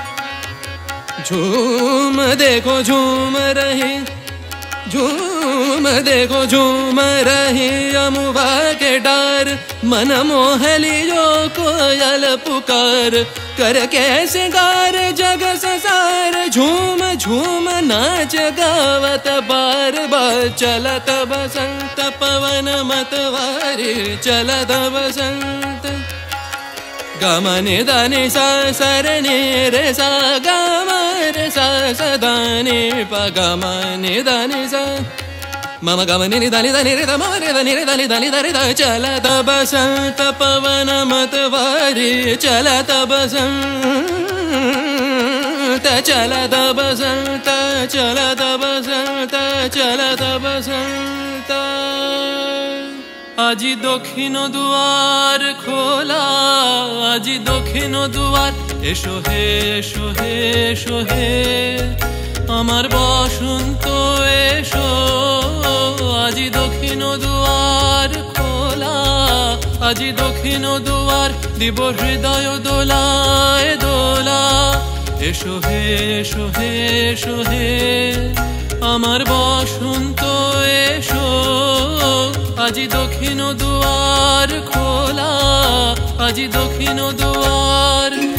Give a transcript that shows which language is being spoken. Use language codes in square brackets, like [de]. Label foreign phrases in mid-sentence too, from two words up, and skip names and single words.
[hi] झूम देखो झूम रही झूम देखो झूम रही अमुआ के डार मन मोह लियो कोयल पुकार करके सिंगार जग संसार झूम झूम नाच गावत बार बार चलत बसंत पवन मतवारी चलत बसंत गमनि दानि सा सरनि रे सा गमरे सा सदानि प गमनि दानि सा मम गमनि नि दानि दानि रे मम रे दानि दानि दानि दा चलत बसंत पवन मतवारी चलत बसंत चलत बसंत चलत बसंत चलत बसंत [bn] আজি দক্ষিণ দুয়ার খোলা আজি দক্ষিণ দুয়ার এসো হে এসো হে এসো হে আমার বসন্ত এসো আজি দক্ষিণ দুয়ার খোলা আজি দক্ষিণ দুয়ার দিব হৃদয় দোলায় দোলা এসো হে এসো হে এসো হে আমার বসন্ত এসো আজি দক্ষিণ দুয়ার খোলা আজি দক্ষিণ দুয়ার